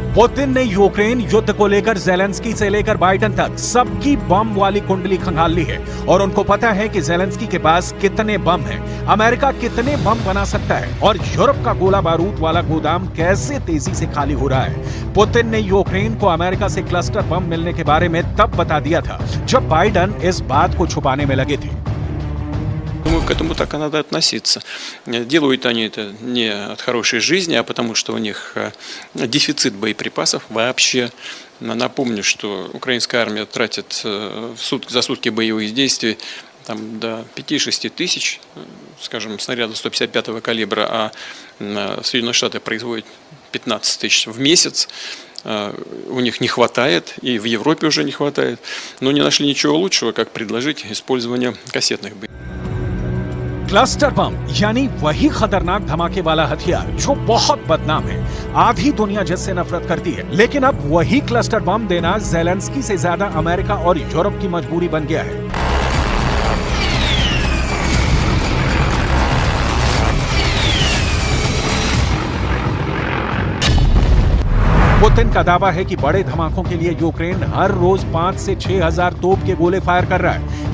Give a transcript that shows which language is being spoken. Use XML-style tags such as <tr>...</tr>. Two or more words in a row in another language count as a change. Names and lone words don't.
<hi>पुतिन ने यूक्रेन युद्ध को लेकर ज़ेलेंस्की से लेकर बाइडेन तक सबकी बम वाली कुंडली खंगाल ली है और उनको पता है कि ज़ेलेंस्की के पास कितने बम हैं, अमेरिका कितने बम बना सकता है और यूरोप का गोला बारूद वाला गोदाम कैसे तेजी से खाली हो रहा है। पुतिन ने यूक्रेन को अमेरिका से</hi> <en>cluster bomb</en> <hi>मिलने के बारे में तब बता दिया था जब बाइडेन इस बात को छुपाने में लगे थे।</hi> <ru>Думаю, к этому так и надо относиться. Делают они это не от хорошей жизни, а потому что у них дефицит боеприпасов вообще. Напомню, что украинская армия тратит за сутки боевых действий там, до 5-6 тысяч, скажем, снарядов 155-го калибра, а Соединенные Штаты производят 15 тысяч в месяц. У них не хватает, и в Европе уже не хватает, но не нашли ничего лучшего, как предложить использование кассетных боеприпасов.</ru> <en>cluster bomb</en> <hi>यानी वही खतरनाक धमाके वाला हथियार जो बहुत बदनाम है, आधी दुनिया जिससे नफरत करती है, लेकिन अब वही</hi> <en>cluster bomb</en> <hi>देना ज़ेलेंस्की से ज्यादा अमेरिका और यूरोप की मजबूरी बन गया है। पुतिन का दावा है कि बड़े धमाकों के लिए यूक्रेन हर रोज 5 से 6 हजार तोप के गोले फायर कर रहा है।</hi>